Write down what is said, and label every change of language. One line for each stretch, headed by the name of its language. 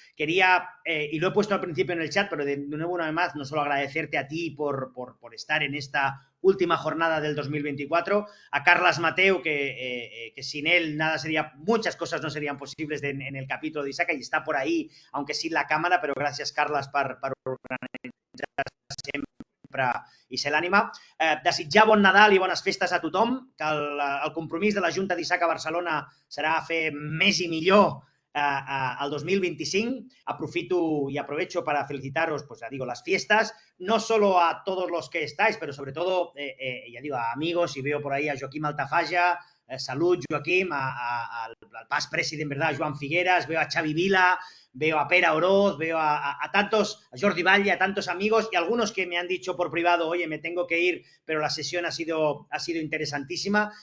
Spanish: Quería, y lo he puesto al principio en el chat, pero de nuevo una vez más, no solo agradecerte a ti por estar en esta última jornada del 2024, a Carlas Mateu, que sin él muchas cosas no serían posibles en el capítulo de Isaka, y está por ahí, aunque sin la cámara, pero gracias, Carlas,
Catalan: per organitzar sempre i ser l'ànima. Desitjar bon Nadal i bones festes a tothom, que el compromís de la Junta d'Isaka a Barcelona serà fer més i millor al 2025.
Spanish: Aprofito y aprovecho para felicitaros, pues ya digo, las fiestas, no solo a todos los que estáis, pero sobre todo, ya digo, a amigos, y veo por ahí a Joaquim Altafaja, salud, Joaquim, al past president, ¿verdad? Joan Figueras, veo a Xavi Vila, veo a Pera Oroz, veo a tantos, a Jordi Valle, a tantos amigos, y algunos que me han dicho por privado, oye, me tengo que ir, pero la sesión ha sido interesantísima.